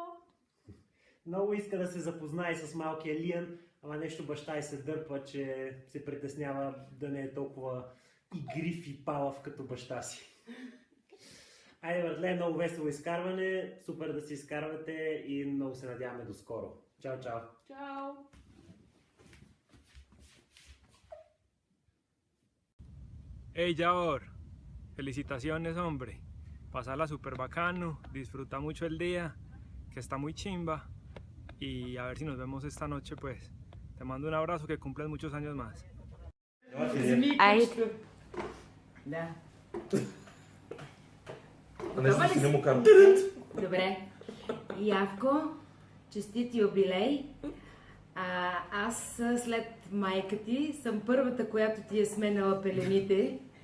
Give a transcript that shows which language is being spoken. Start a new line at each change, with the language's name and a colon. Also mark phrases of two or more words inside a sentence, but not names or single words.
Bulgarian: Много иска да се запознае с малкия Лиан, ама нещо баща й се дърпа, че се притеснява да не е толкова игрив и палав като баща си. Айде, братле, много весело изкарване, супер да си изкарвате и много се надяваме до скоро. Чао, чао! Чао!
Spanish: Hey Yabor, felicitaciones hombre, pasala super bacano, disfruta mucho el día, que está muy chimba y a ver si nos vemos esta noche pues. Te mando un abrazo, que cumples muchos años más.
Bulgarian: Да. Добре. Явко, честит юбилей. Аз след майка ти съм първата, която ти е сменила пелените.